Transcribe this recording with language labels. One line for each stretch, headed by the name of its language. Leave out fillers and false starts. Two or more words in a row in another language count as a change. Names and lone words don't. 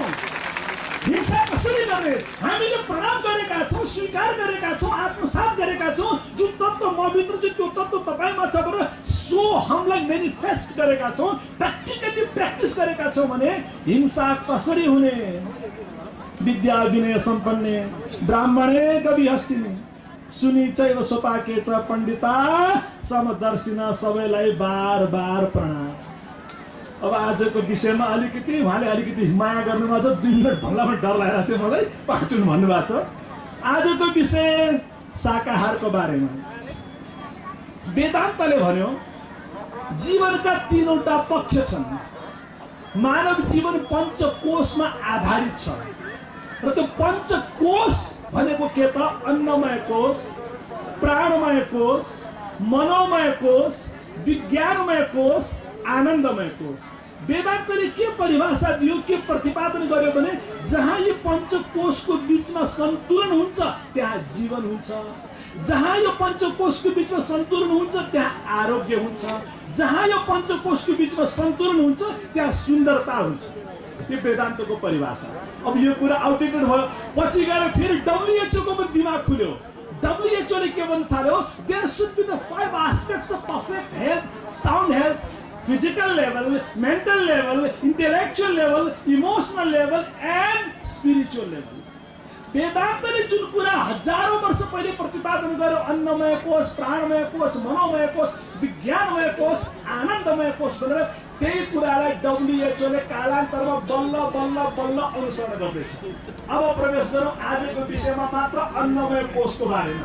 Nepali: हिंसा कसरी गर्ने? हामीले प्रणाम गरेका छौँ, स्वीकार गरेका छौँ, आत्मसात गरेका छौँ। जुन तत्त्व मभित्र छ त्यो तत्त्व तपाईँमा छ भनेर सो हामीलाई मेनिफेस्ट गरेका छौँ, प्र्याक्टिकली प्र्याक्टिस गरेका छौँ भने हिंसा कसरी हुने?
Sanskrit: विद्या विनय सम्पन्ने ब्राह्मणे गविहस्तिनि सुनि चैव सोपाके च पण्डिता समदर्शिना
Nepali: सबैलाई बार बार प्रणाम। अब आजको विषयमा अलिकति उहाँले अलिकति माया गर्नुभएको छ। 2 मिनट भन्दामा डर लागेको थियो मलाई, 5 मिनट भन्नुभएको छ। आजको विषय शाकाहारको बारेमा। वेदान्तले भन्यो जीवनका 3वटा पक्ष छन्। मानव जीवन पञ्चकोशमा आधारित छ र त्यो पञ्चकोश भनेको के त? अन्नमय कोश, प्राणमय कोश, मनोमय कोश, विज्ञानमय कोश, आनन्दमय कोश। वेदान्तले के परिभाषा दियो, के प्रतिपादन गर्यो भने जहाँ यो पञ्चकोशको बीचमा सन्तुलन हुन्छ त्यहाँ जीवन हुन्छ। जहाँ यो पञ्चकोशको बीचमा सन्तुलन हुन्छ त्यहाँ आरोग्य हुन्छ। जहाँ यो पञ्चकोशको बीचमा सन्तुलन हुन्छ त्यहाँ सुन्दरता हुन्छ। यो वेदान्तको परिभाषा। अब यो कुरा आउटडेटेड भयो, पछि गएर फेरि WHO को पनि दिमाग खुल्यो। WHO ले के भन्न थाल्यो,
English: there should be the 5 aspects of perfect health, sound health, physical level, mental level, intellectual level, emotional level and spiritual level।
Nepali: वेदान्तले जुन कुरा हजारौं वर्ष पहिले प्रतिपादन गर्यो, अन्नमय कोष, प्राणमय कोष, मनोमय कोष, विज्ञानमय कोष, आनन्दमय कोष भनेर, त्यही कुरालाई WHO ले कालान्तरमा बल्ल बल्ल बल्ल अनुसरण गर्दैछ। अब प्रवेश गरौँ आजको विषयमा मात्र अन्नमय कोषको बारेमा।